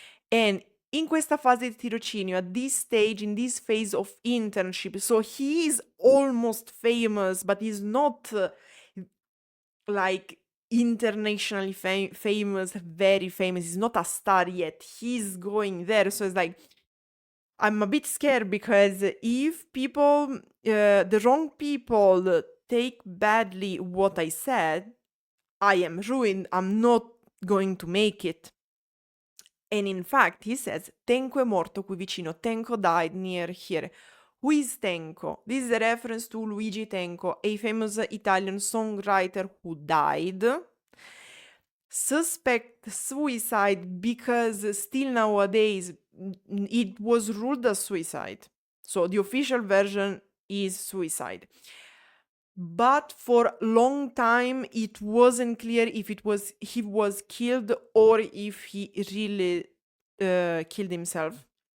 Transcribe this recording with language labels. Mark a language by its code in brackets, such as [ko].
[en] And [it] in questa fase di tirocinio, [en] at this stage, in this phase of internship, so he is almost famous, but he's not like internationally famous, very famous. He's not a star yet. He's going there. So it's like, I'm a bit scared because if people, the wrong people take badly what I said, I am ruined. I'm not going to make it. And in fact, he says, [it] Tenko è morto qui vicino. [en] Tenko died near here. Who is Tenko? This is a reference to Luigi Tenco, a famous Italian songwriter who died. Suspect suicide because still nowadays it was ruled as suicide. So the official version is suicide. But for a long time it wasn't clear if he was killed or if he really killed himself.